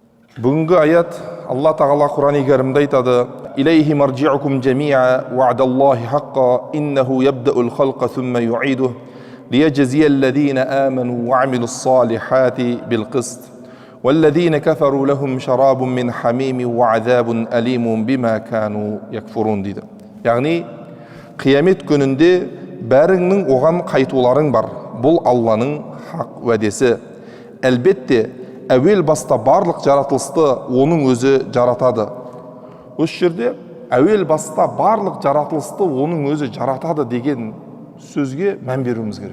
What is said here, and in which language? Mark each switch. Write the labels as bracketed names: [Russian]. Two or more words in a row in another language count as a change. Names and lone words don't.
[Kazakh] Бүгінгі аят Алла Тағала Құран-ы Кәрімде айтады: [Arabic] «إليه مرجعكم جميعا وعد الله حقا إنه يبدأ الخلق ثم يعيده ليجزي الذين آمنوا وعملوا الصالحات بالقسط والذين كفروا لهم شراب من حميم وعذاب أليم بما كانوا يكفرون» дейді. [Kazakh] Яғни қиямет күнінде бәріңнің оған қайтуларың бар. Бұл Алланың хақ уәдесі. Әлбетте әуел баста барлық жаратылысты оның өзі жаратады. Осы жерде әуел баста барлық жаратылысты оның өзі жаратады деген сөзге мән беруіміз керек.